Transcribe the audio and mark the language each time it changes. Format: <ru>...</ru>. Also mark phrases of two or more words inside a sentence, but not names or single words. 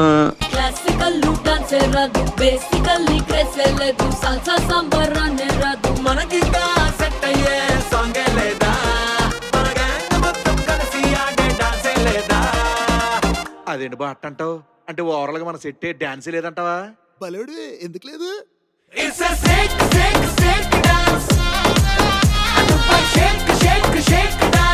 <en>classical dance</en> <te>రాదు, బేసికల్ లేదు, సాల్సా సాంబార్ రాదు. మనకి సెట్ అయ్యే సాంగ్ లేదా, మన గ్యాంగ్ మొత్తం కలిసి ఆడే డాన్సే లేదా. అదేంటి బా అంటావు? అంటే ఓవరాల్ గా మన</te> <en>set dance</en> <te>లేదంటావా? బలుడు ఎందుకు లేదు?</te> <en>It's a shake, shake, shake dance. Shake, shake, shake.</en>